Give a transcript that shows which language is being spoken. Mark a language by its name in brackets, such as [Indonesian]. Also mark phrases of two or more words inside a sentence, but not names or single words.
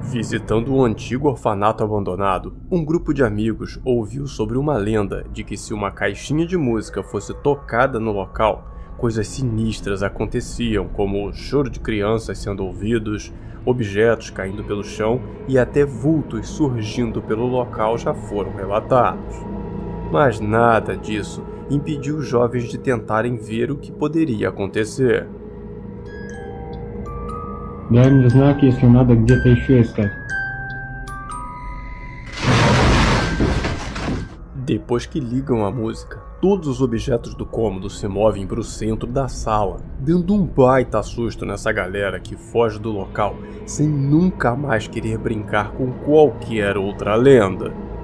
[Portuguese] Visitando um antigo orfanato abandonado, um grupo de amigos ouviu sobre uma lenda de que se uma caixinha de música fosse tocada no local, coisas sinistras aconteciam, como choro de crianças sendo ouvidos, objetos caindo pelo chão e até vultos surgindo pelo local já foram relatados. Mas nada disso impediu os jovens de tentarem ver o que poderia acontecer. [Russian] Дай знак, если надо где-то еще искать. [Portuguese] Depois que ligam a música, todos os objetos do cômodo se movem para o centro da sala, dando um baita susto nessa galera que foge do local sem nunca mais querer brincar com qualquer outra lenda.